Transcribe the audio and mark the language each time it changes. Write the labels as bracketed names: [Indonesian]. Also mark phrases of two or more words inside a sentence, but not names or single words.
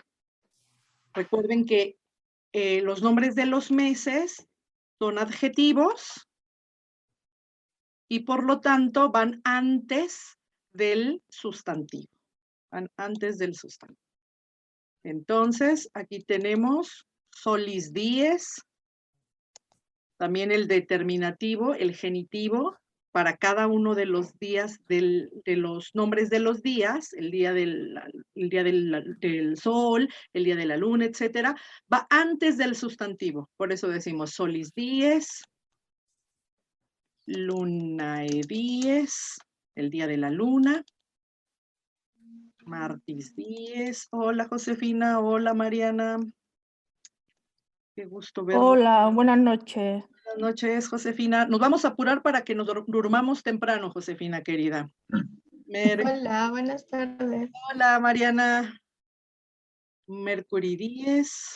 [Spanish] Recuerden que los nombres de los meses son adjetivos y por lo tanto van antes del sustantivo. Van antes del sustantivo. Entonces, aquí tenemos [Latin] solis dies, [Spanish] también el determinativo, el genitivo, para cada uno de los días, de los nombres de los días, el día del sol, el día de la luna, etcétera, va antes del sustantivo. Por eso decimos [Latin] solis dies, lunae dies, [Spanish] el día de la luna, [Latin] martis dies. [Spanish] Hola Josefina, hola Mariana. Qué gusto verlo. Hola, buenas noches. Buenas noches, Josefina. Nos vamos a apurar para que nos durmamos temprano, Josefina, querida. Hola, buenas tardes. Hola, Mariana. Mercury 10.